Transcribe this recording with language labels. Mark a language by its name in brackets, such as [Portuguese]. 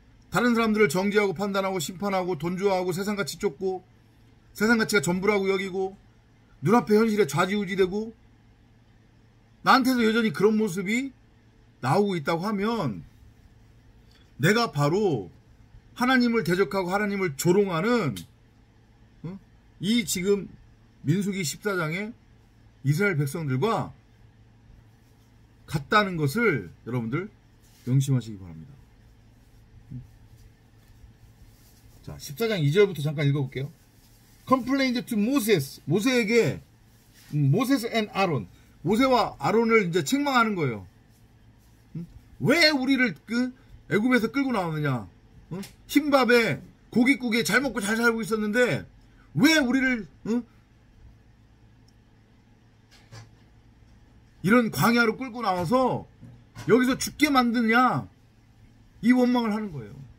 [Korean] 다른 사람들을 정죄하고 판단하고 심판하고 돈 좋아하고 세상가치 쫓고 세상가치가 전부라고 여기고 눈앞의 현실에 좌지우지되고 나한테도 여전히 그런 모습이 나오고 있다고 하면 내가 바로 하나님을 대적하고 하나님을 조롱하는 이 지금 민수기 14장의 이스라엘 백성들과 같다는 것을 여러분들 명심하시기 바랍니다. 자, 14장 2절부터 잠깐 읽어볼게요. [English] Complained to Moses. [Korean] 모세에게, [English] Moses and Aaron. [Korean] 모세와 아론을 이제 책망하는 거예요. 왜 우리를 애굽에서 끌고 나오느냐? 흰밥에 고깃국에 잘 먹고 잘 살고 있었는데 왜 우리를 이런 광야로 끌고 나와서 여기서 죽게 만드냐? 이 원망을 하는 거예요.